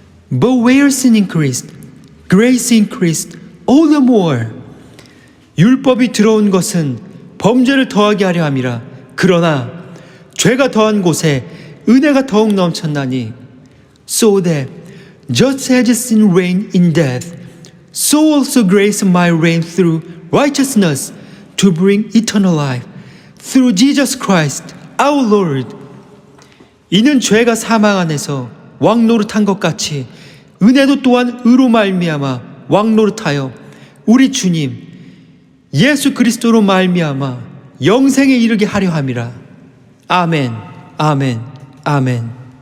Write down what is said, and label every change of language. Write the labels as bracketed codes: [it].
[en] But where sin increased, grace increased all the more. [ko] 율법이 들어온 것은 범죄를 더하게 하려 함이라. 그러나 죄가 더한 곳에 은혜가 더욱 넘쳤나니. [en] So that just as sin reigned in death, so also grace might reign through righteousness to bring eternal life through Jesus Christ our Lord. [ko] 이는 죄가 사망 안에서 왕노릇한 것 같이 은혜도 또한 의로 말미암아 왕노릇하여 우리 주님 예수 그리스도로 말미암아 영생에 이르게 하려 함이라. 아멘, 아멘, 아멘.